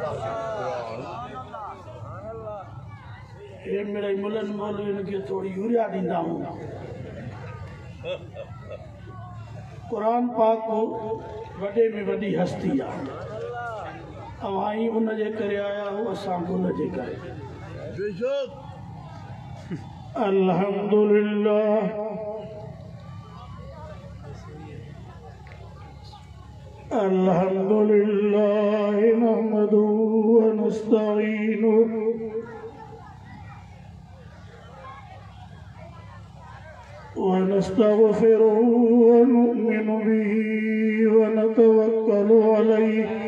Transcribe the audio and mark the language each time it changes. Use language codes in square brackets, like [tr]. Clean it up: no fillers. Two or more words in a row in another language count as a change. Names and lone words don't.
[sd] हे मिड़ई मुलनि मौलवियुनि खे थोरी यूरिया ॾींदा आहियूं। क़ुरान पाक वॾे में वॾी हस्ती आहे, अवां उनजे करे आया हो, असां बि उनजे करे। [ar] الحمد لله الحمد لله نحمده ونستعينه ونستغفره ونؤمن به ونتوكل عليه